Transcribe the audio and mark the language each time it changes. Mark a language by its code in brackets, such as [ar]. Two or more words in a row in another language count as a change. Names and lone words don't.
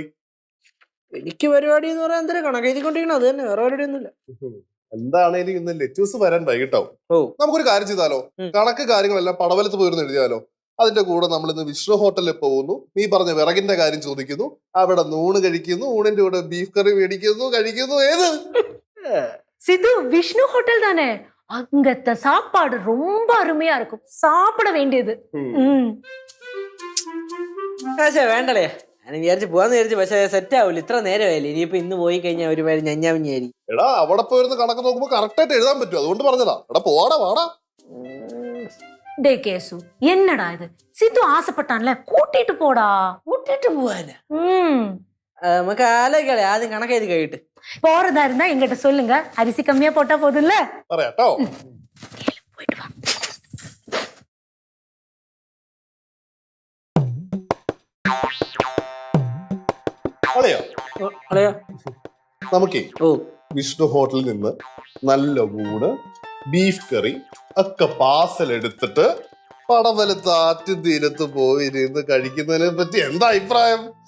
[ml] എനിക്ക് പരിപാടി എന്ന് പറയാൻ എന്തൊരു കണക്ക് എഴുതിക്കൊണ്ടിരിക്കണം, അത് തന്നെ, വേറെ പരിപാടിയൊന്നുമില്ല. എന്താണേലും ഇന്ന് ലെറ്റേഴ്സ് വരാൻ വൈകിട്ടാവും. നമുക്കൊരു കാര്യം ചെയ്താലോ? കണക്ക് കാര്യങ്ങളെല്ലാം പടവലത്ത് പോയിരുന്നു എഴുതിയാലോ? അതിന്റെ കൂടെ നമ്മൾ ഇന്ന് വിഷ്ണു ഹോട്ടലിൽ പോകുന്നു, നീ പറഞ്ഞ വിറകിന്റെ കാര്യം ചോദിക്കുന്നു, അവിടെ നൂണ് കഴിക്കുന്നു, ഊണിന്റെ കൂടെ ബീഫ് കറി മേടിക്കുന്നു, കഴിക്കുന്നു. ഏത് [ta] சித்து, விஷ்ணு ஹோட்டல் தானே? அங்கத்த சாப்பாடு ரொம்ப அருமையா இருக்கும், சாப்பிட வேண்டியது. [ml] പക്ഷേ വേണ്ടല്ലേ, ഞാൻ വിചാരിച്ച് പോവാന്ന് വിചാരിച്ചു, പക്ഷെ സെറ്റ് ആവില്ല, ഇത്ര നേരമായില്ലേ. ഇനിയിപ്പോ ഇന്ന് പോയി കഴിഞ്ഞാൽ ഒരുപാട് ഞഞ്ഞാവിഞ്ഞായിരിക്കും. എടാ അവിടെ പോയിരുന്ന് കണക്ക് നോക്കുമ്പോ കറക്റ്റ് ആയിട്ട് എഴുതാൻ പറ്റും, അതുകൊണ്ട് പറഞ്ഞതാ. എടാ പോവാടാ വാടാ. [ta] டே கேசு, என்னடா இது? சித்து ஆசைப்பட்டான்ல, கூட்டிட்டு போடா. [ml] കൂട്ടിട്ട് പോവാനാ? നമുക്ക് ആലോചിക്കാളെ, ആദ്യം കണക്ക് എഴുതി കഴിയിട്ട്. [ta] போறதா இருந்தா எங்கிட்ட சொல்லுங்க, அரிசி கம்மியா போட்டா போதும்ல. [ml] പറയാട്ടോ. [ta] போயிட்டு வா. [ml] അളിയാ നമുക്കേ വിഷ്ണു ഹോട്ടലിൽ നിന്ന് നല്ല ഊണ്, ബീഫ് കറി ഒക്കെ പാർസൽ എടുത്തിട്ട് പടവലത്ത് ആറ്റുതീരത്ത് പോയി ഇരുന്ന് കഴിക്കുന്നതിനെ പറ്റി എന്താ അഭിപ്രായം?